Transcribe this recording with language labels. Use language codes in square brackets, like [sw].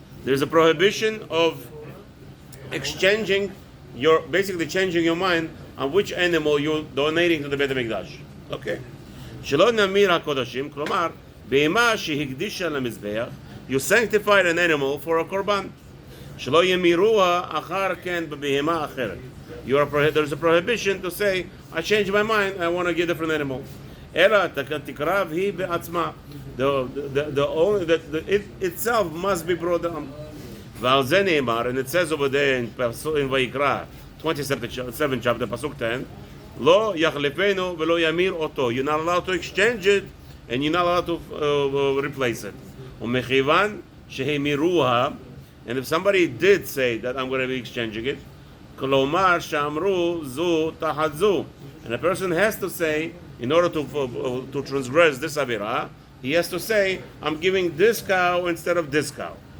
[en] There's a prohibition of exchanging basically changing your mind on which animal you're donating to the Beit HaMikdash. Okay? Shalom Namir HaKodashim, [he] כלומר, בהמה שהקדישה למזבח, [en] you sanctified an animal for a korban. [he] שלא ימירוה אחר כן בבהמה אחרת. [en] There's a prohibition to say, I changed my mind, I want to get a different animal. [he] אלא תקרב היא בעצמה. [en] It itself must be brought down. [he] ועל זה נאמר, [en] and it says over there in ויקרא, 27 chapter, pasuk 10, [he] לא יחלפנו ולא ימיר אותו. [en] You're not allowed to exchange it, and you're not allowed to replace it. [he] ומכיוון שהמירוה, [en] and if somebody did say that I'm going to be exchanging it, [he] כלומר שאמרו זו תחת זו, [en] and a person has to say, in order to transgress this avira, he has to say, I'm giving this cow instead of this cow.